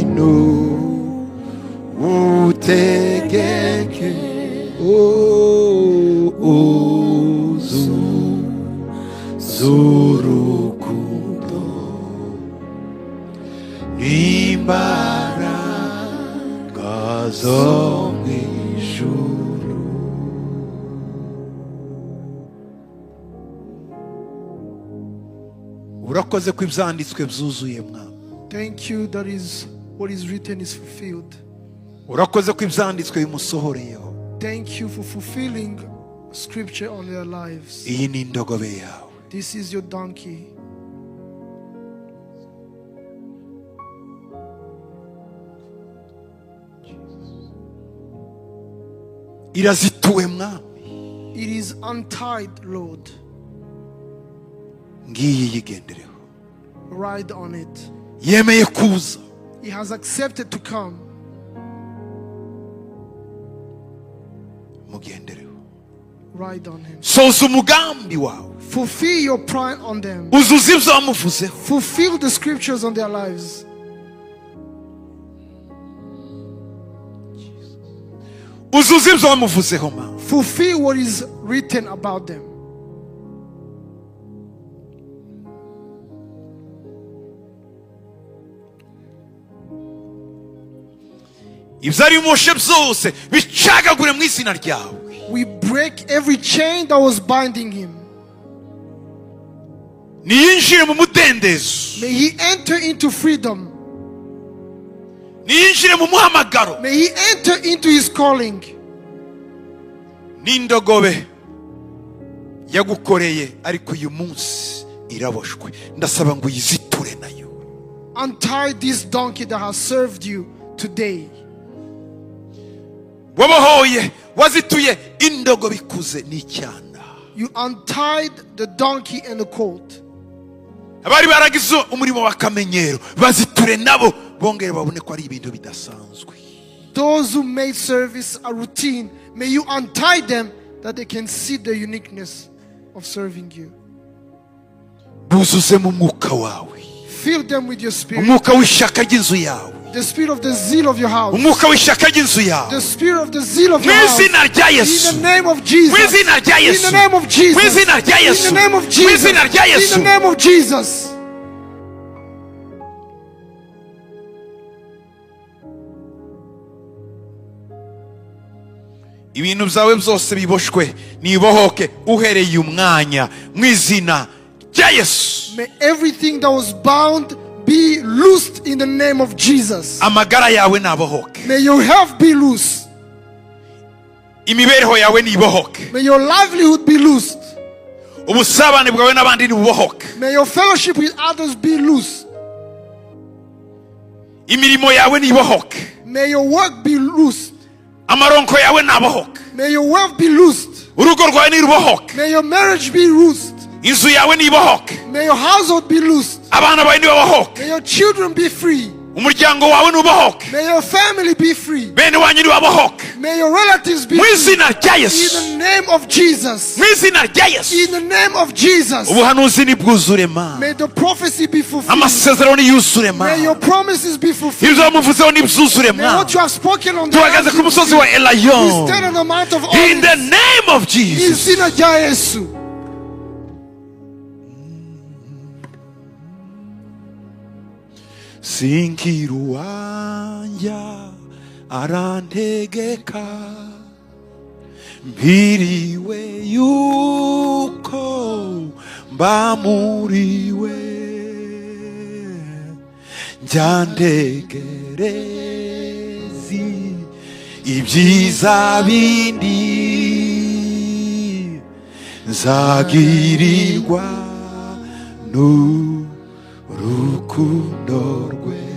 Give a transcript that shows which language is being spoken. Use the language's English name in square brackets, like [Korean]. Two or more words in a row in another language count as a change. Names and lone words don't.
[Kinyarwanda] utegeke, urukundo n'imbaraga zo mu ijuru. Urakoze ko ibyanditswe byuzuye mwami. [English] Thank you that is what is written is fulfilled. [Kinyarwanda] Urakoze ko ibyanditswe bimusohoreyeho. [English] Thank you for fulfilling scripture on their lives. [Kinyarwanda] Iyi ni indogobe yawe. [English] This is your donkey. [Kinyarwanda] Irazituwe mwami. [English] It is untied, Lord. [Kinyarwanda] Ngiyi yigendereho. [English] Ride on it. [Kinyarwanda] Yemeye kuza. [English] He has accepted to come. [Kinyarwanda] Mugendereho. [English] Ride on him. [Kinyarwanda] Soza umugambi wawe. [English] Fulfill your plan on them. [Kinyarwanda] Uzuza ibyo wamuvuzeho. [English] Fulfill the scriptures on their lives. [Kinyarwanda] Uzuza ibyo wamuvuzeho mwami. [English] Fulfill what is written about them. [Kinyarwanda] Ibyo ari moshe byose bicagagure mu izina ryawe. [English] We break every chain that was binding him. [Kinyarwanda] Niyinjire mu mudendezo. [English] May he enter into freedom. [Kinyarwanda] Niyinjire mu muhamagaro. [English] May he enter into his calling. [Kinyarwanda] N'indogobe yagukoreye ariko uyu munsi iraboshwe. Ndasaba ngo uyiziture urekure nayo. [English] Untie this donkey that has served you today. [Kinyarwanda] Wabohoye wazituye indogobe ikuze n'icyana. [English] You untied the donkey and the colt. [Kinyarwanda] Abari baragize umurimo w'akamenyero baziture nabo bongere babone ko ari ibintu bidasanzwe. [English] Those who made service a routine, may you untie them that they can see the uniqueness of serving you. [Kinyarwanda] Buzuze mu mwuka wawe. [English] Fill them with your spirit. [Kinyarwanda] Umwuka w'ishyaka ry'inzu yawe. [English] The spirit of the zeal of your house. [Kinyarwanda] Umwuka w'ishyaka ry'inzu yawe. [English] The spirit of the zeal of your house. [Kinyarwanda] Mwizina rya Yesu. [English] In the name of Jesus. [Kinyarwanda] Mwizina rya Yesu. [English] In the name of Jesus. [Kinyarwanda] Mwizina rya Yesu. [English] In the name of Jesus. [Kinyarwanda] Mwizina rya Yesu. [English] In the name of Jesus. [Kinyarwanda] Ibintu byawe byose biboshwe nibohoke uhereye umwanya mwizina rya Yesu. [English] May everything that was bound be loosed in the name of Jesus. [Kinyarwanda] Amagara yawe nabohoke. [English] May your health be loose. [Kinyarwanda] Imibereho yawe nibohoke. [English] May your livelihood be loosed. [Kinyarwanda] Ubusabane bwawe n'abandi nibubohoke. [English] May your fellowship with others be loose. [Kinyarwanda] Imirimo yawe nibohoke. [English] May your work be loosed. [Kinyarwanda] Amaronko yawe nabohoke. [English] May your wealth be loosed. [Kinyarwanda] Urugo rwawe nirubohoke. [English] May your marriage be loosed. [Kinyarwanda] Inzu yawe nibohoke. [English] May your household be loosed. [Kinyarwanda] Abana bawe nibohoke. [English] May your children be free. [Kinyarwanda] Umuryango wawe nubohoke. [English] May your family be free. [Kinyarwanda] Bene wanyu nibabohoke. [English] May your relatives be free. [Kinyarwanda] Mwizina rya [English] In [Kinyarwanda] Yesu. [English] the name of Jesus. [Kinyarwanda] Mwizina rya Yesu. [English] In the name of Jesus. [Kinyarwanda] Ubuhanuzi nibwuzure ma. [English] May the prophecy be fulfilled. [Kinyarwanda] Amasezerano niyuzure ma. [English] May your promises be fulfilled. [Kinyarwanda] Ibyo wamuvuzeho nibyuzure [English] May [Kinyarwanda] ma. [English] what you have spoken on the [Kinyarwanda] Tuhagaze ku musozi wa [English] we [Kinyarwanda] Elayon. [English] stand on the Mount of In the Olives. name of Jesus. [Kinyarwanda] Izina rya Yesu. Sinkiruwanja arantegeka mpiriwe yuko mbamuriwe njyantegerezi ibyiza bindi nzagirirwa n'urukundo rwe